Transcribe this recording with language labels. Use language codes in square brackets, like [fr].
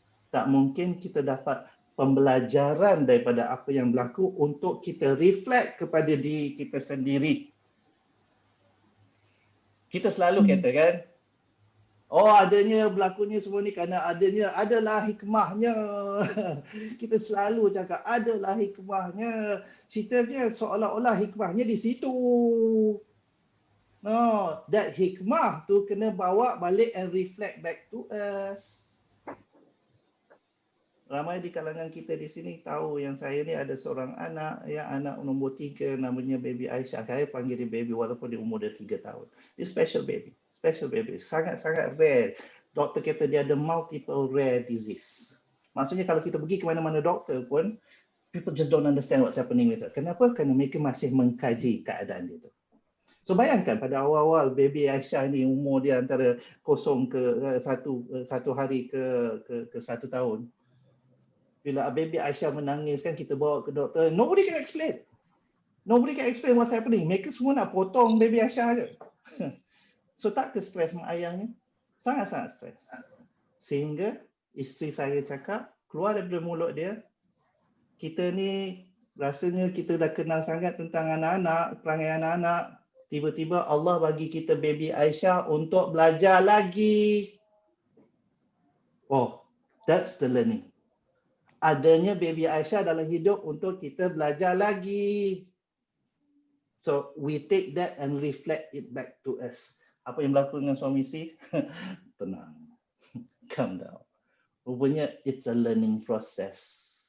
[ms] Tak mungkin kita dapat pembelajaran daripada apa yang berlaku untuk kita reflect kepada diri kita sendiri. Kita selalu katakan, adanya berlakunya semua ni kerana adalah hikmahnya. Kita selalu cakap adalah hikmahnya. Ceritanya seolah-olah hikmahnya di situ. [en] No, that hikmah [ms] tu kena bawa balik [en] and reflect back to us. [ms] Ramai di kalangan kita di sini tahu yang saya ni ada seorang anak, ya, anak nombor 3 namanya baby Aisyah. Saya panggil dia baby walaupun dia umur dia 3 tahun. Dia special baby, sangat-sangat rare. Doktor kata dia ada [en] multiple rare disease. [ms] Maksudnya kalau kita pergi ke mana-mana doktor pun, [en] people just don't understand what's happening with her. [ms] Kenapa? Kerana mereka masih mengkaji keadaan dia tu. So bayangkan pada awal-awal baby Aisyah ni umur dia antara 0 ke 1 hari ke 1 tahun. Bila baby Aisyah menangis kan kita bawa ke doktor, [en] nobody can explain. Nobody can explain what's happening. [ms] Mereka semua nak potong baby Aisyah je. So tak ke stres mak ayahnya? Sangat-sangat stres. Sehingga isteri saya cakap, keluar daripada mulut dia, kita ni rasanya kita dah kenal sangat tentang anak-anak, perangai anak-anak. Tiba-tiba Allah bagi kita baby Aisyah untuk belajar lagi. [en] Oh, that's the learning. [ms] Adanya baby Aisyah dalam hidup untuk kita belajar lagi. [en] So we take that and reflect it back to us. [ms] Apa yang berlaku dengan suami isteri? Tenang. [en] Calm down. Rupanya it's a learning process.